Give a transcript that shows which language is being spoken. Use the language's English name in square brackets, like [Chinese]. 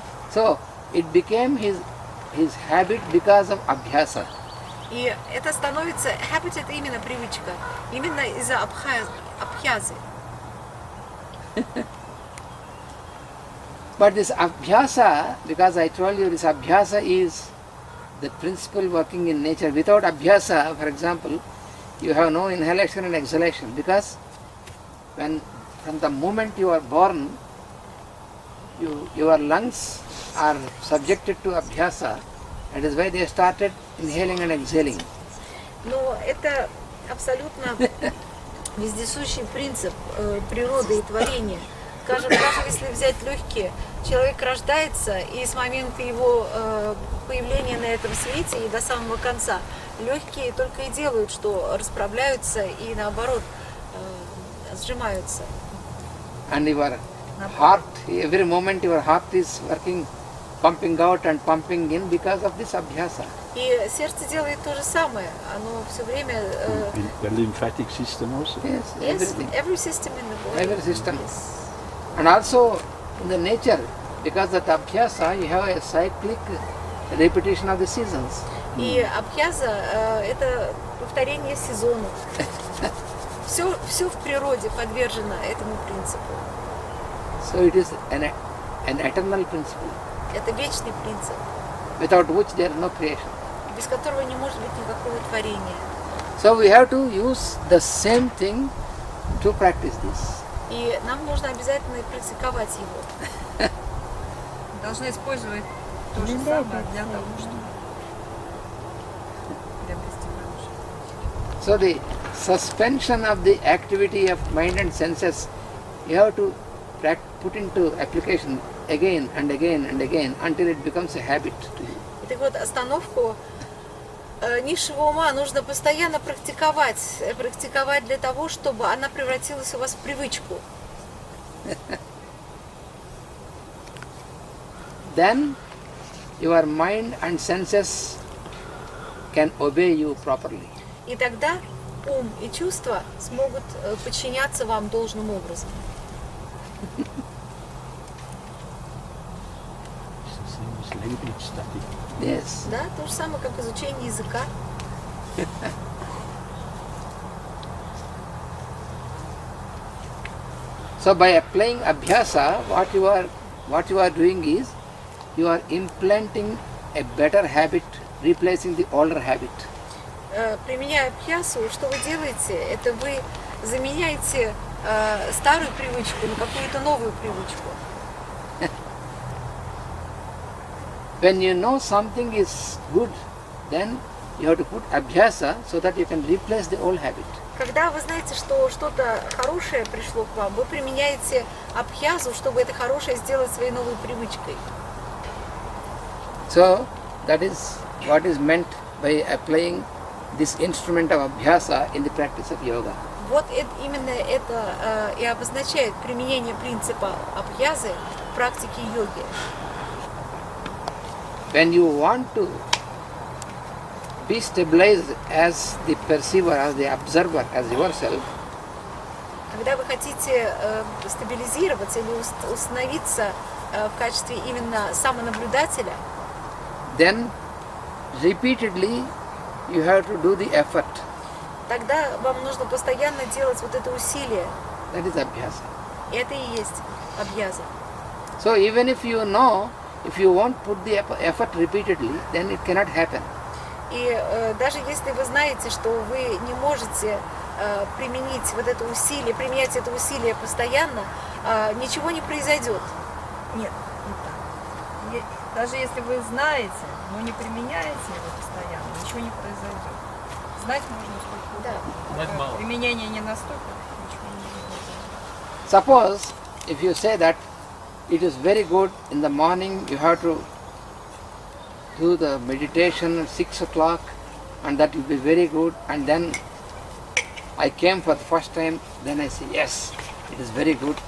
[English] So it became his habit because of abhyasa. [Russian] И это становится, habit это именно привычка, именно из-за абхязы. [English] But this abhyasa, because I told you this abhyasa is the principle working in nature. Without abhyasa, for example, you have no inhalation and exhalation, because from the moment you are born, your lungs are subjected to abhyasa. That is why they started inhaling and exhaling. [Russian] Но это абсолютно вездесущий принцип природы и творения. Скажем, даже если взять легкие, человек рождается, и с момента его появления на этом свете и до самого конца легкие только и делают, что расправляются и наоборот сжимаются. [English] And your heart, every moment your heart is working, pumping out and pumping in because of this abhyasa. [Russian] И сердце делает то же самое. Оно все время... [English] The lymphatic system also. Yes, everything. Every system in the body. Every system. Yes. And also in the nature, because of the abhyasa, you have a cyclic repetition of the seasons. [Russian] И абхяза это повторение сезонов. Все в природе подвержено этому принципу. [English] So it is an eternal principle, [Russian] Это вечный принцип, [English] without which there is no creation. [Russian] без которого не может быть никакого творения. [English] So we have to use the same thing to practice this. [Russian] И нам нужно обязательно практиковать его. Должны использовать то же самое для того, чтобы приобрести хорошее. [English] So the suspension of the activity of mind and senses, you have to put into application again and again and again until it becomes a habit to you. [Russian] И так вот, остановку низшего ума нужно постоянно практиковать для того, чтобы она превратилась у вас в привычку. [English] Then your mind and senses can obey you properly. [Russian] И тогда ум и чувства смогут подчиняться вам должным образом. [English] Language study. Yes. [Russian] Да, то же самое, как изучение языка. [English] So by applying abhyasa, what you are doing is you are implanting a better habit, replacing the older habit. [Russian] Применяя абхьясу, что вы делаете? Это вы заменяете старую привычку на какую-то новую привычку. [English] When you know something is good, then you have to put abhyasa so that you can replace the old habit. [Russian] Когда вы знаете, что что-то хорошее пришло к вам, вы применяете абхьязу, чтобы это хорошее сделать своей новой привычкой. [English] So that is what is meant by applying this instrument of abhyasa in the practice of yoga. [Russian] Вот именно это и обозначает применение принципа абхьязы в практике йоги. [English] When you want to be stabilized as the perceiver, as the observer, as yourself, [Russian] Когда вы хотите стабилизироваться или установиться в качестве именно самонаблюдателя, [English] then repeatedly you have to do the effort. [Russian] тогда вам нужно постоянно делать вот это усилие. [English] That is abhyasa. [Russian] И это и есть абхьяза. [English] So even if you know, if you won't put the effort repeatedly, then it cannot happen. [Russian] И даже если вы знаете, что вы не можете применить вот это усилие, применять это усилие постоянно, ничего не произойдет. Нет, не так. Даже если вы знаете, но не применяете его постоянно, ничего не произойдет. Знать можно сколько Да. угодно. Применение не настолько, ничего не произойдет. [English] Suppose if you say that it is very good in the morning, you have to do the meditation at 6 o'clock and that will be very good, and then I came for the first time, then I say yes, it is very good.